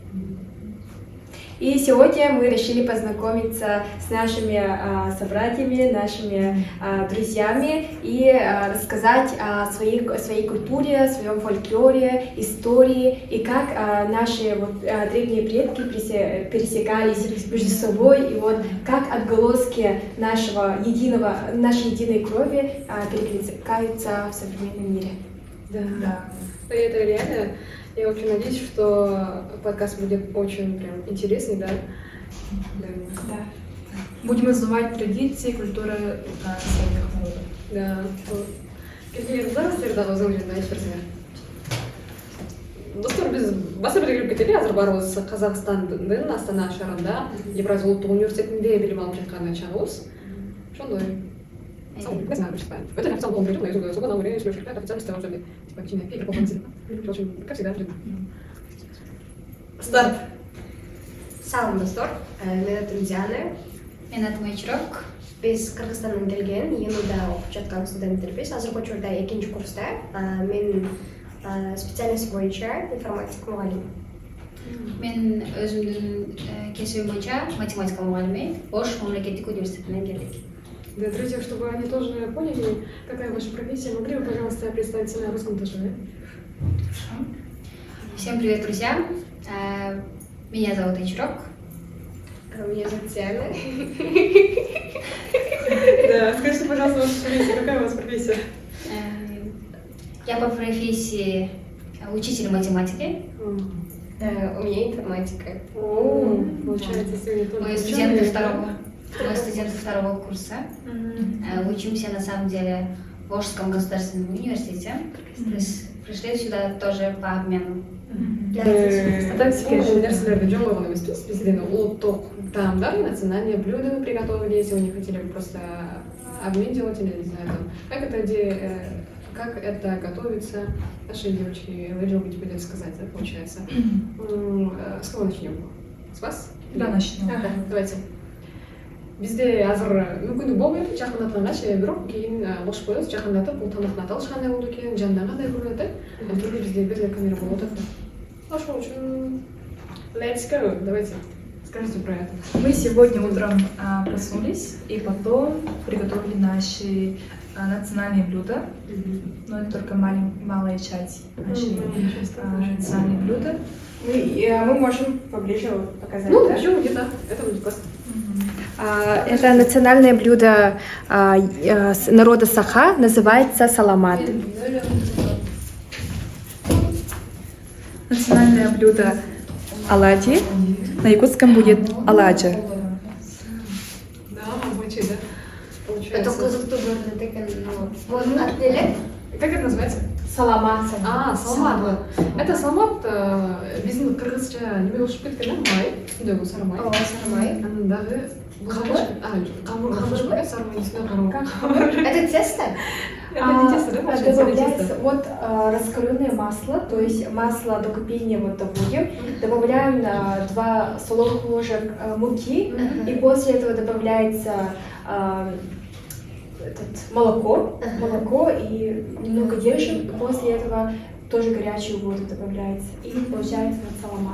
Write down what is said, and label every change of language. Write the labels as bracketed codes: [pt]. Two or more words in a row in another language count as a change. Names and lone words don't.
[ru] И сегодня мы решили познакомиться с нашими собратьями, нашими друзьями и рассказать о своей культуре, о своем фольклоре, истории и как наши древние предки пересекались между собой и вот как отголоски нашей единой крови перекликаются в современном мире. Да. Это реально. Я очень надеюсь, что подкаст будет очень прям интересный, да? Да. Будем узнавать традиции и культуры своих народов. Да. [ky] Кыздарыңыздар дагы өзүңүз айтып берсеңер. Достор, биз баса белгилеп кетели, азыр баарыбыз Казакстандын Астана шаарында Евразия улуттук университетинде билим алып жаткан чагыбыз. Ошондой. [ru] Это официально был придуман, я сколько нам времени слушать, это официально стало уже типа чиня, и какого конца. В общем, как всегда, старт. [ky] Салам достор, мен атым Диана. Мен атым Айчырок. Биз Кыргызстандан келген, ЕНУда окуп жаткан студенттербиз. Азыркы учурда 2 курста. Мен специальность боюнча информатика мугалим. Мен өзүмдүн кесибим боюнча математика мугалими Ош мамлекеттик университетинен келдик. [ru] Да, друзья, чтобы они тоже поняли, какая ваша профессия, могли бы, пожалуйста, представиться на русском тоже, да? Всем привет, друзья! Меня зовут Айчырок. Меня зовут Диана. Да, скажите, пожалуйста, ваша профессия, какая у вас профессия? Я по профессии учитель математики. У меня информатика. Получается, сегодня тоже Мы студенты второго курса. Учимся на самом деле в Ошском государственном университете. Пришли сюда тоже по обмену. [ky] Нерселерди жөн койгон эмеспиз. Бизден улуттук таамдар, [ru] национальные блюда мы приготовили. Если вы не хотели бы просто обмен делать или не знаю, как это готовится. Наши девочки вы любите будет сказать, да, получается. С кого начнем? С вас? Да, начнем. Давайте. [ky] Бизде азыр мүмкүндүк болбойт, жакындаткангач, бирок кийин кошуп коебуз, жакындатып, бул тамактын аталышы кандай болду экен, жанында кандай көрүнөт, антуру бизде бир эле камера болуп атат. Ошол үчүн [en] let's go, [ru] давайте, скажите про это. Мы сегодня утром проснулись и потом приготовили наши национальные блюда, но это только малая часть наших национальных блюд. Мы можем поближе показать, Ну, да? почему где-то, это будет классно. Это национальное блюдо народа Саха, называется саламат. Национальное блюдо оладьи, на якутском будет оладья. Да, звучит, да? Это Получается. [ky] кызыктуу көрүнөт экен. [ru] Можно отделять? Как это называется? Саламат. Салмат. [ky] Это салмат, биздин кыргызча неме болушуп кеткен, май, үстүндөгү сары май. Сармай. Анан дагы камыр, сары майдын үстүнө камыр. [ru] Это тесто? Добавляется вот раскаленное масло, то есть масло до кипения вот доводим, добавляем 2 столовых ложек муки, и после этого добавляется молоко и немного держим, после этого тоже горячую воду добавляется, и получается вот саламат.